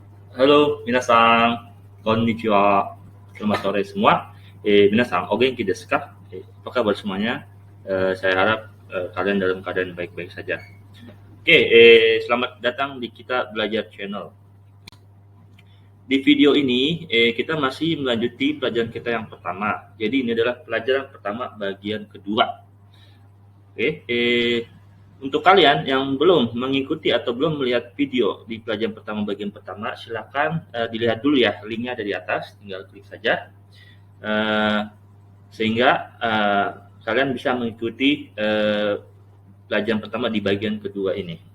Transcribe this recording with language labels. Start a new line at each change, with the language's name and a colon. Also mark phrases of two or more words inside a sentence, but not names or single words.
Japanese: Halo, みなさん、こんにちは,
Indonesian: selamat sore semua.
Japanese: みなさん、お元気ですか?
Indonesian: Apa kabar semuanya? Saya harap kalian dalam keadaan baik-baik saja. Oke, selamat datang di kita belajar channel. Di video ini kita masih melanjuti pelajaran kita yang pertama. Jadi ini adalah pelajaran pertama bagian kedua. Oke, untuk kalian yang belum mengikuti atau belum melihat video di pelajaran pertama bagian pertama, silakan dilihat dulu ya, linknya ada di atas, tinggal klik saja eh, sehingga kalian bisa mengikuti pelajaran pertama di bagian kedua ini.